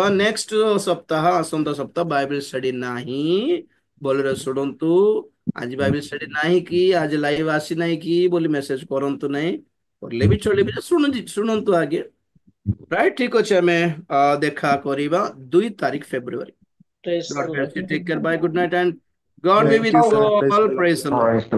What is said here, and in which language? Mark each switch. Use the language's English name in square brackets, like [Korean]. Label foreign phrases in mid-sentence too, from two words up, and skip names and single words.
[Odia] ନେକ୍ସଟ ସପ୍ତାହ, ଆସନ୍ତା ସପ୍ତାହ [English] Bible study [Odia] ନାହିଁ। ଭଲରେ ଶୁଣନ୍ତୁ, ଆଜି [English] Bible study [Odia] ନାହିଁ କି ଆଜି ଲାଇଭ ଆସି ନାହିଁ କି ବୋଲି ମେସେଜ କରନ୍ତୁ ନାହିଁ, କଲେ ବି ଚଳିବି, ଶୁଣନ୍ତୁ ଆଗେ। ରାଇଟ୍, ଠିକ ଅଛି। ଆମେ ଦେଖା କରିବା 2 ତାରିଖ ଫେବୃଆରୀ। [English] Praise the God bless Lord. you. Take care. Bye. Good night and God Thank be with you, you sir. Praise all. the Lord. Praise the Lord.